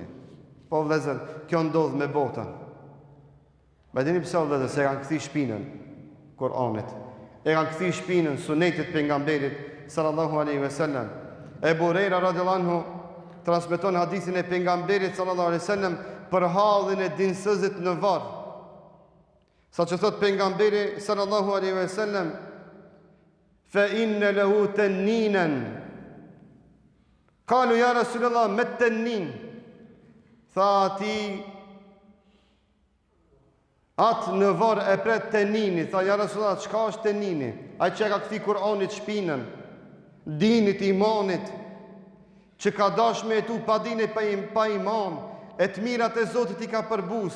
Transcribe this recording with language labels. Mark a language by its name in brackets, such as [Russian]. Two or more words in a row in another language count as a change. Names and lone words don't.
[Albanian] Po vëllezër, kjo ndodh me botën. Me dini pëse vëllezër, se e kanë këthi shpinën Kur'anit. E kanë këthi shpinën sunetit pejgamberit [Arabic] صلى الله عليه وسلم. [Albanian] Ebu Hurajra [Arabic] رضي الله عنه [Albanian] transmeton hadithin e pejgamberit [Arabic] صلى الله عليه وسلم [Albanian] për hallin e dinsëzit në varr. Sa që thot pejgamberi [Arabic] صلى الله عليه وسلم, فإن له تنينا. قالوا يا رسول الله، ما تنين? [Albanian] Tha ati, atë në varr e pret tennini. Tha [Arabic] يا رسول الله, [Albanian] çka është tennini? Ai që ka kthi Kur'anit shpinën, dinit, imanit, që ka dash me jetu pa dinit, pa iman, e të mirat e Zotit i ka përbus.